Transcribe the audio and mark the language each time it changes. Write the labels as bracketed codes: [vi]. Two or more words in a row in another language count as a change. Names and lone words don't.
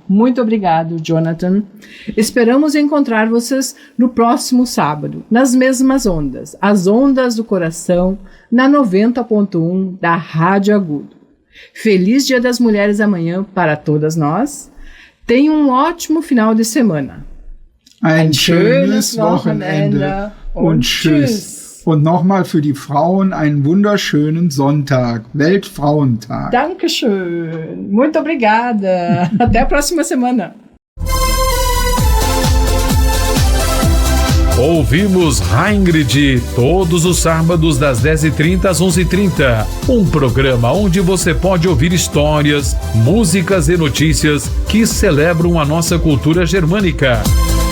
[pt] Muito obrigado, Jonathan. Esperamos encontrar vocês no próximo sábado, nas mesmas ondas, as ondas do coração, na 90.1 da Rádio Agudo. Feliz Dia das Mulheres amanhã para todas nós. Tenham um ótimo final de semana. [de] Ein schönes Wochenende und tschüss. Und nochmal für die Frauen einen wunderschönen Sonntag, Weltfrauentag. Dankeschön. [pt] Muito obrigada. Até a próxima semana. Ouvimos Ingrid todos os sábados das 10h30 às 11h30. Um programa onde você pode ouvir histórias, músicas e notícias que celebram a nossa cultura germânica.